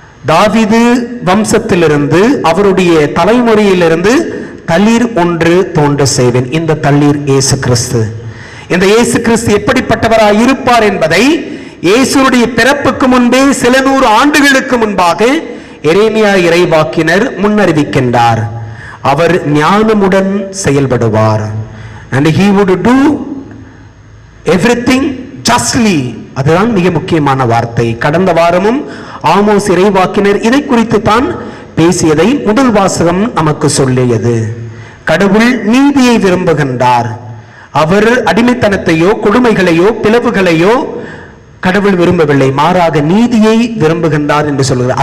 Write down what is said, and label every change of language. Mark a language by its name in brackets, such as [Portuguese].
[Tamil] தாவீது வம்சத்திலிருந்து, அவருடைய தலைமுறையிலிருந்து தளிர் ஒன்று தோன்ற செய்வேன். இந்த தளிர் இயேசு கிறிஸ்து. இந்த இயேசு கிறிஸ்து எப்படிப்பட்டவராய் இருப்பார் என்பதை இயேசுடைய பிறப்புக்கு முன்பே சில நூறு ஆண்டுகளுக்கு முன்பாக எரேமியா இறைவாக்கினர் முன்னறிவிக்கின்றார். அவர் ஞானமுடன் செயல்படுவார். [English] and he would do everything justly. [Tamil] அதுதான் மிக முக்கியமான வார்த்தை. கடந்த வாரமும் ஆமோஸ் இறைவாக்கினர் இதை குறித்து தான் பேசியதை முதல் வாசகம் நமக்கு சொல்லியது. கடவுள் நீதியை விரும்புகின்றார். அவர் அடிமைத்தனத்தையோ கொடுமைகளையோ பிளவுகளையோ கடவுள் விரும்பவில்லை, மாறாக நீதியை விரும்புகின்றார் என்று சொல்கிறார்.